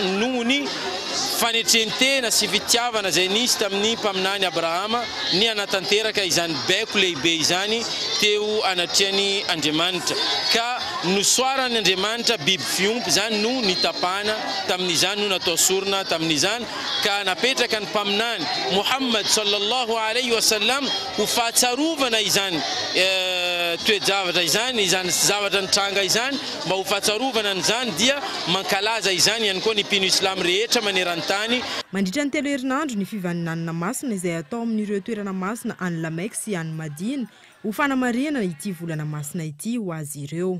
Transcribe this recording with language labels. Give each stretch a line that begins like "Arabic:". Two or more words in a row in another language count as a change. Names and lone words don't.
Malagasy: noho ny fanetrentena sy fitiavana izay nisy tamin'ny mpaminany Abrahama ny anatanteraka izany baiko lehibe izany teo anatriany Andriamanitra ka nosoarany Andriamanitra biby fiompy zany no nitapana tamin'izany no natao sorona tamin'izany ka napetraka ny mpaminany Muhammad
Arabic: صلى الله عليه وسلم
Malagasy: ho fahatsiarovana izany toejavatra izany izany zavatra nitranga izany mba ho fahatsiarovana an'izany dia mankalaza izany ihany koa ny mpino islam rehetra maneran-tany. Mandritra ny 3 herinandro ny fivaninanana masina izay atao amin'ireo toerana masina any Lamek sy any Madina ho fanamariana ity volana masina ity ho azy ireo.